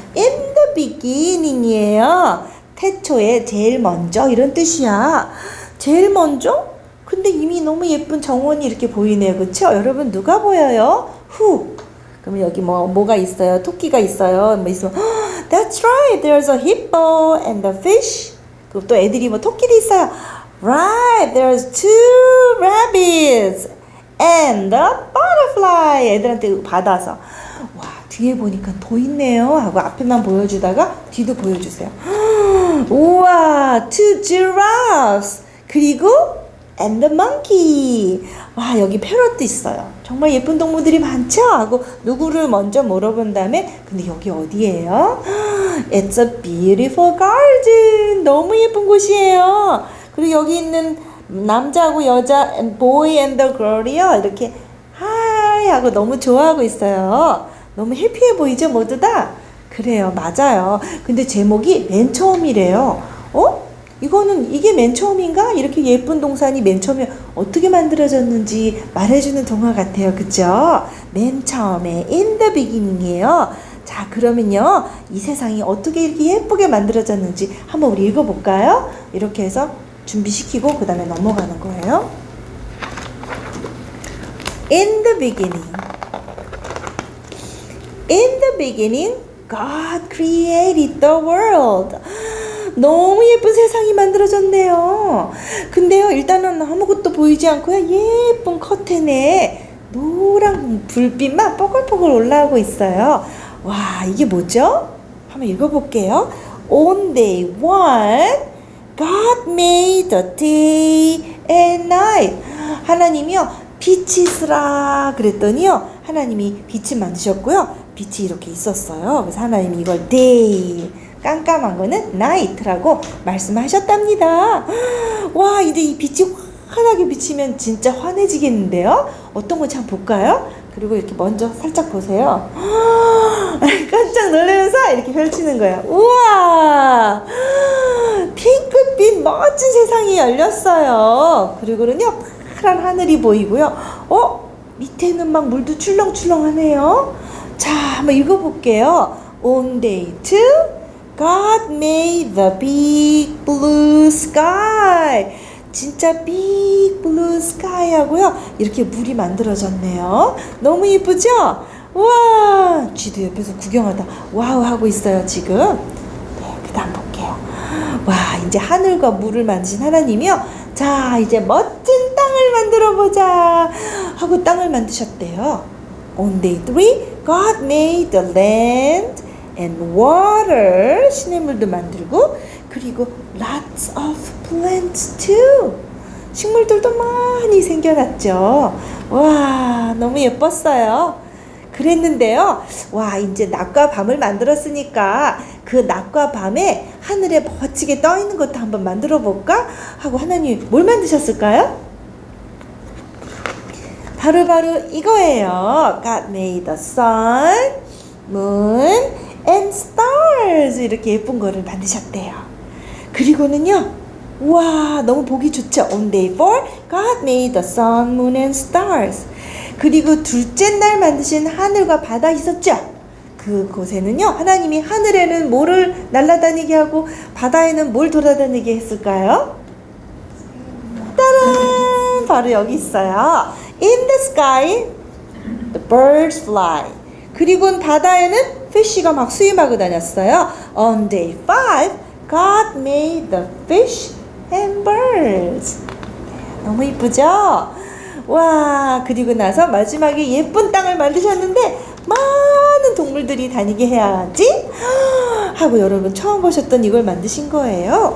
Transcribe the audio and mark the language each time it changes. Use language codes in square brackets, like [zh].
[en] In the beginning이에요. [ko] 태초에 제일 먼저 이런 뜻이야. 제일 먼저? 근데 이미 너무 예쁜 정원이 이렇게 보이네요. 그쵸? 여러분 누가 보여요? [en] Who? [ko] 그러면 여기 뭐가 있어요? 토끼가 있어요. 뭐 있으면 [en] That's right. There's a hippo and a fish. [ko] 그리고 또 애들이 뭐 토끼도 있어요. [en] Right. There's two rabbits and a butterfly. [ko] 애들한테 받아서 와, 뒤에 보니까 더 있네요 하고 앞에만 보여주다가 뒤도 보여주세요. [en] 우와, two giraffes. 그리고 and the monkey. [ko] 와, 여기 패럿도 있어요. 정말 예쁜 동물들이 많죠? 하고 누구를 먼저 물어본 다음에 근데 여기 어디예요? [en] It's a beautiful garden. [ko] 너무 예쁜 곳이에요. 그리고 여기 있는 남자하고 여자 [en] boy and the girl [ko] 이요. 이렇게 하이 하고 너무 좋아하고 있어요. 너무 해피해 보이죠? 모두 다? 그래요. 맞아요. 근데 제목이 맨 처음이래요. 이게 맨 처음인가? 이렇게 예쁜 동산이 맨 처음에 어떻게 만들어졌는지 말해주는 동화 같아요. 그죠? 맨 처음에 [en] in the beginning [ko] 이에요. 자, 그러면요, 이 세상이 어떻게 이렇게 예쁘게 만들어졌는지 한번 우리 읽어볼까요? 이렇게 해서 준비시키고 그 다음에 넘어가는 거예요. [en] In the beginning. In the beginning, God created the world. [ko] 너무 예쁜 세상이 만들어졌네요. 근데요, 일단은 아무것도 보이지 않고요, 예쁜 커튼에 노란 불빛만 뽀글뽀글 올라오고 있어요. 와, 이게 뭐죠? 한번 읽어볼게요. [en] On day 1, God made the day and night. [ko] 하나님이요, 빛이 있으라 그랬더니요, 하나님이 빛을 만드셨고요. 빛이 이렇게 있었어요. 그래서 하나님이 이걸 day, 깜깜한 거는 night라고 말씀하셨답니다. 와, 이제 이 빛이 환하게 비치면 진짜 환해지겠는데요? 어떤 건지 한번 볼까요? 그리고 이렇게 먼저 살짝 보세요. 깜짝 놀라면서 이렇게 펼치는 거예요. 우와! 핑크빛 멋진 세상이 열렸어요. 그리고는요, 파란 하늘이 보이고요. 밑에는 막 물도 출렁출렁하네요. 자, 한번 읽어볼게요. [en] On day 2, God made the big blue sky. 진짜 big blue sky 하고요. [ko] 이렇게 물이 만들어졌네요. 너무 예쁘죠? 우와! 쥐도 옆에서 구경하다 와우 하고 있어요, 지금. 네, 그 다음 볼게요. 와, 이제 하늘과 물을 만드신 하나님이요. 자, 이제 멋진 땅을 만들어 보자 하고 땅을 만드셨대요. [en] On day 3, God made the land and water. [ko] 시냇물도 만들고, 그리고 [en] lots of plants too. [ko] 식물들도 많이 생겨났죠. 와, 너무 예뻤어요. 그랬는데요. 와, 이제 낮과 밤을 만들었으니까 그 낮과 밤에 하늘에 멋지게 떠 있는 것도 한번 만들어 볼까? 하고 하나님 뭘 만드셨을까요? 바로 이거예요. [en] God made the sun, moon, and stars. [ko] 이렇게 예쁜 거를 만드셨대요. 그리고는요, 와, 너무 보기 좋죠. [en] On day 4, God made the sun, moon, and stars. [ko] 그리고 둘째 날 만드신 하늘과 바다 있었죠. 그곳에는요, 하나님이 하늘에는 뭐를 날아다니게 하고 바다에는 뭘 돌아다니게 했을까요? 따란! 바로 여기 있어요. [en] In the sky, the birds fly. [ko] 그리고 바다에는 피쉬가 막 수임하고 다녔어요. [en] On day 5, God made the fish and birds. [ko] 너무 이쁘죠? 와, 그리고 나서 마지막에 예쁜 땅을 만드셨는데 많은 동물들이 다니게 해야지 하고 여러분 처음 보셨던 이걸 만드신 거예요.